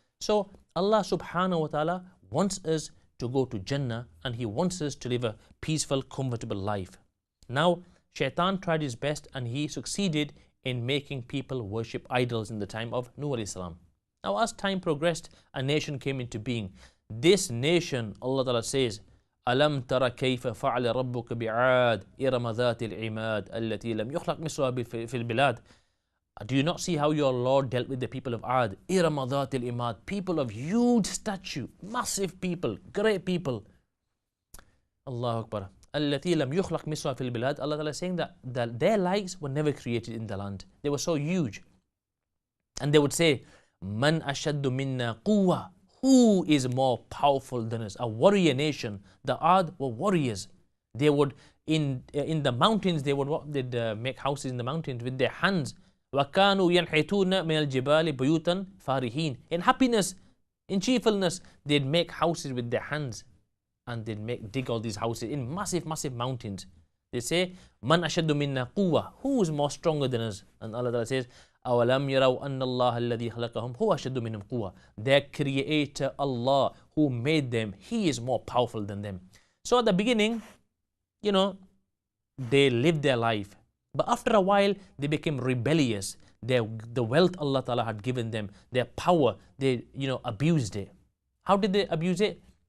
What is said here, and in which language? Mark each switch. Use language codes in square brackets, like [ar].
[en] So Allah subhanahu wa ta'ala wants us to go to Jannah, and He wants us to live a peaceful, comfortable life. Now, Shaitan tried his best and he succeeded in making people worship idols in the time of Nuh alayhi salam. Now, as time progressed, a nation came into being. This nation, Allah Ta'ala says, [ar] أَلَمْ تَرَ كَيْفَ فَعَلَ رَبُّكَ بِعَادٍ إِرَمَ ذَاتِ الْعِمَادِ الَّتِي لَمْ يُخْلَقْ مِثْلُهَا فِي الْبِلَادِ. [en] Do you not see how your Lord dealt with the people of Ad? [ar] إِرَمَ ذَاتِ الْعِمَادِ, [en] people of huge stature, massive people, great people. [ar] Allahu Akbar. الَّتِي لَمْ يُخْلَقْ مِثْلُهَا فِي الْبِلَادِ. [en] Allah Ta'ala is saying that their likes were never created in the land. They were so huge. And they would say, [ar] مَنْ أَشَدُّ مِنَّا قُوَّةً, [en] who is more powerful than us? A warrior nation. The Ad were warriors. They would, in the mountains, they would make houses in the mountains with their hands. [ar] وَكَانُوا يَنْحِتُونَ مِنَ الْجِبَالِ بُيُوتًا فَارِهِينَ. [en] In happiness, in cheerfulness, they'd make houses with their hands. And they'd dig all these houses in massive, massive mountains. They say, [ar] مَنْ أَشَدُّ مِنَّا قُوَّةً, [en] who is more stronger than us? And Allah Ta'ala says, [ar] أَوَلَمْ يَرَوْا أَنَّ اللَّهَ الَّذِي خَلَقَهُمْ هُوَ أَشَدُّ مِنْهُمْ قُوَّةً. [en] Their Creator, Allah, who made them, He is more powerful than them. So at the beginning, they lived their life. But after a while, they became rebellious. The wealth Allah Ta'ala had given them, their power, they abused it. How did they abuse it?